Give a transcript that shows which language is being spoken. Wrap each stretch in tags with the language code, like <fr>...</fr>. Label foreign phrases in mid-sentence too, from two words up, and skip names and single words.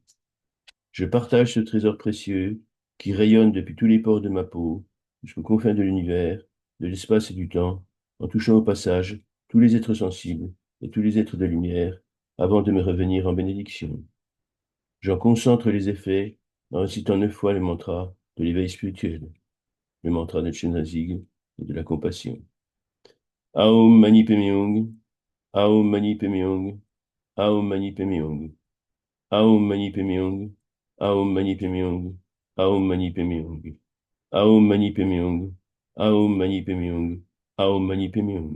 <fr>Je partage ce trésor précieux qui rayonne depuis tous les pores de ma peau, jusqu'aux confins de l'univers, de l'espace et du temps, en touchant au passage tous les êtres sensibles et tous les êtres de lumière, avant de me revenir en bénédiction. J'en concentre les effets en récitant 9 fois le mantra de l'éveil spirituel, le mantra de Chenrezig et de la compassion.</fr> <sa>ॐ मणि पद्मे हूँ, ॐ मणि पद्मे हूँ, ॐ मणि पद्मे हूँ, ॐ मणि पद्मे हूँ, ॐ मणि पद्मे हूँ, ॐ मणि पद्मे हूँ, ॐ मणि पद्मे हूँ, ॐ मणि पद्मे हूँ, ॐ मणि पद्मे हूँ.</sa>